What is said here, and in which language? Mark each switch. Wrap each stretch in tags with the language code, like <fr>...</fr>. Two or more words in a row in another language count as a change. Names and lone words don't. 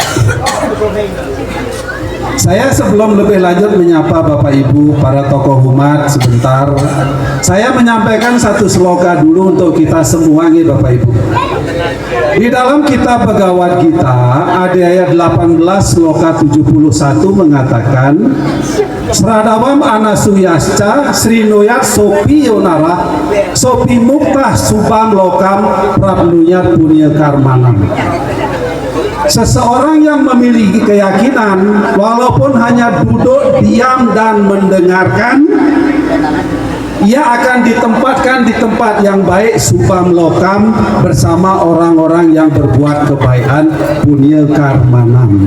<id>Saya sebelum lebih lanjut menyapa Bapak Ibu para tokoh umat sebentar, saya menyampaikan satu sloka dulu untuk kita semua nih Bapak Ibu. Di dalam kitab Bhagavad Gita ada ayat 18 sloka 71 mengatakan</id> <sa>श्रद्धावान् अनसूयश्च शृणुयात् सोऽपि यो नरः सोऽपि मुक्तः शुभान् लोकान् प्राप्नुयात् पुण्य कर्मणाम्.</sa> <id>Seseorang yang memiliki keyakinan walaupun hanya duduk diam dan mendengarkan, ia akan ditempatkan di tempat yang baik</id> <sa>शुभान् लोकान्</sa> <id>bersama orang-orang yang berbuat kebaikan</id> <sa>पुण्य कर्मणाम्.</sa>